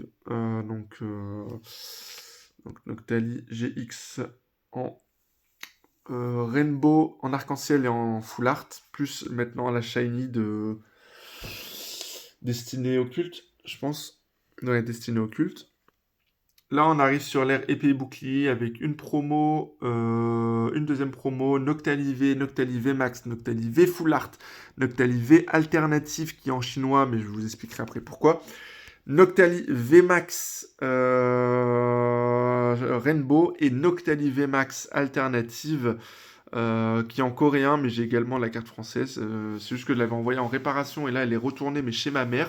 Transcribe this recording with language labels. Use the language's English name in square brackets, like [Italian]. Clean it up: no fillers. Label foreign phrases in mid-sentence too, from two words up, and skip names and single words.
[French] Donc Noctali GX en Rainbow, en arc-en-ciel et en full art. Plus maintenant la Shiny de Destinée occulte, je pense. Ouais, Destinée occulte. Là, on arrive sur l'ère épée et bouclier avec une promo, une deuxième promo, Noctali V, Noctali V Max, Noctali V Full Art, Noctali V Alternative qui est en chinois, mais je vous expliquerai après pourquoi. Noctali V Max Rainbow et Noctali V Max Alternative qui est en coréen, mais j'ai également la carte française. C'est juste que je l'avais envoyée en réparation et là elle est retournée, mais chez ma mère.